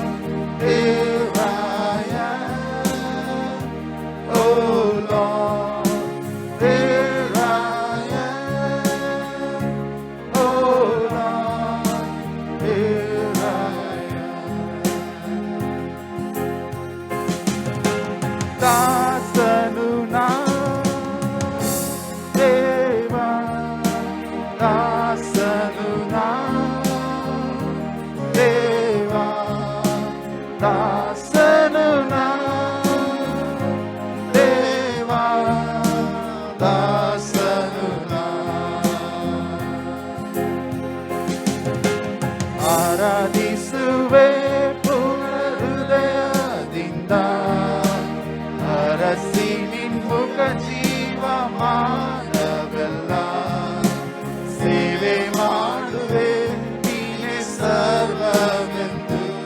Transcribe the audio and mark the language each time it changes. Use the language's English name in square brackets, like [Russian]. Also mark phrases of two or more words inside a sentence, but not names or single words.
[English] Here I am, oh Lord. Here I am, oh Lord. Here I am. [Kannada] ದಾಸನು ನಾ ದೇವ, ದಾಸನು ನಾ ದೇವ, ದಾಸನು ನಾ ದೇವ, ದಾಸನು ನಾ. ಆರಾಧಿಸುವೆ ಪೂರ್ಣ ಹೃದಯದಿಂದ, ಹರಸಿ ನಿನ್ಮುಖ ಜೀವಮಾನವೆಲ್ಲ. ಸೇವೆ ಮಾಡುವೆ ನೀನೆ ಸರ್ವವೆಂದು.